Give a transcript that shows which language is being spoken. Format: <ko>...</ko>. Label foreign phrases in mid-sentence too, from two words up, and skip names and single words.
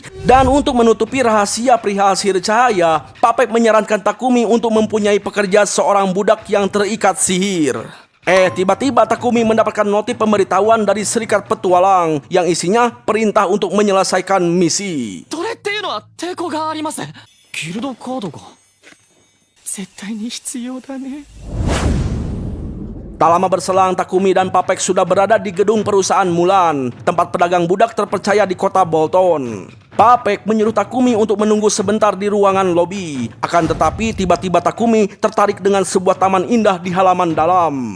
<id>Dan untuk menutupi rahasia perihal sihir cahaya, Papek menyarankan Takumi untuk mempunyai pekerja seorang budak yang terikat sihir. Tiba-tiba Takumi mendapatkan notif pemberitahuan dari Serikat Petualang yang isinya perintah untuk menyelesaikan misi.</id> <ja>それっていうのは抵抗があります。ギルドコードが絶対に必要だね。</ja> <id>Tak lama berselang, Takumi dan Papek sudah berada di gedung perusahaan Mulan, tempat pedagang budak terpercaya di kota Bolton. Papek menyuruh Takumi untuk menunggu sebentar di ruangan lobi. Akan tetapi tiba-tiba Takumi tertarik dengan sebuah taman indah di halaman dalam.</id>